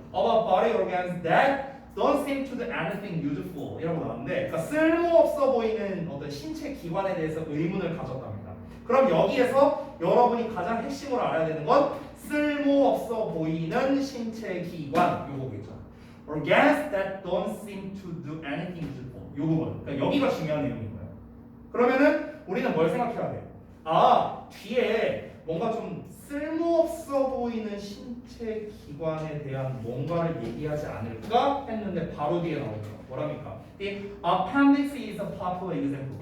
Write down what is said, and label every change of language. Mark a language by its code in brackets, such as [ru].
[en] About body organs that don't seem to do anything useful [ko] 이라고 나왔는데 그러니까 쓸모없어 보이는 어떤 신체 기관에 대해서 의문을 가졌답니다. 그럼 여기에서 여러분이 가장 핵심으로 알아야 되는 건 쓸모없어 보이는 신체 기관 요거겠죠. [en] Organs that don't seem to do anything useful [ko] 요 부분. 그러니까 여기가 중요한 내용인 거예요. 그러면은 우리는 뭘 생각해야 돼? 뒤에 뭔가 좀 쓸모없어 보이는 신체 기관에 대한 뭔가를 얘기하지 않을까 했는데 바로 뒤에 나오죠. 뭐랍니까? [en] The appendix is a popular example.